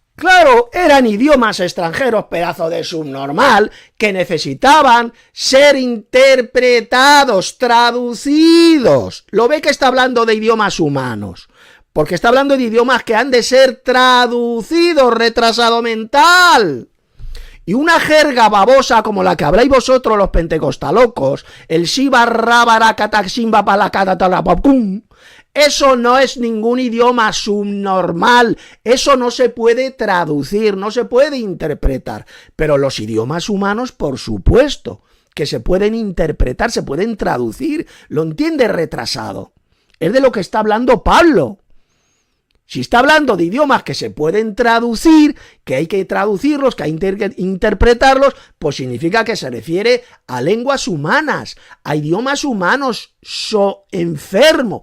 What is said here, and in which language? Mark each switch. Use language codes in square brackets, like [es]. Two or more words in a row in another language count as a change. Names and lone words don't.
[es] Claro, eran idiomas extranjeros, pedazo de subnormal, que necesitaban ser interpretados, traducidos. Lo ve que está hablando de idiomas humanos, porque está hablando de idiomas que han de ser traducidos, retrasado mental. Y una jerga babosa como la que habláis vosotros los pentecostalocos, el shiva rabara kataximba palakatatalapapum, eso no es ningún idioma subnormal, eso no se puede traducir, no se puede interpretar. Pero los idiomas humanos, por supuesto, que se pueden interpretar, se pueden traducir. ¿Lo entiende, retrasado? Es de lo que está hablando Pablo. Si está hablando de idiomas que se pueden traducir, que hay que traducirlos, que hay que interpretarlos, pues significa que se refiere a lenguas humanas, a idiomas humanos, enfermo.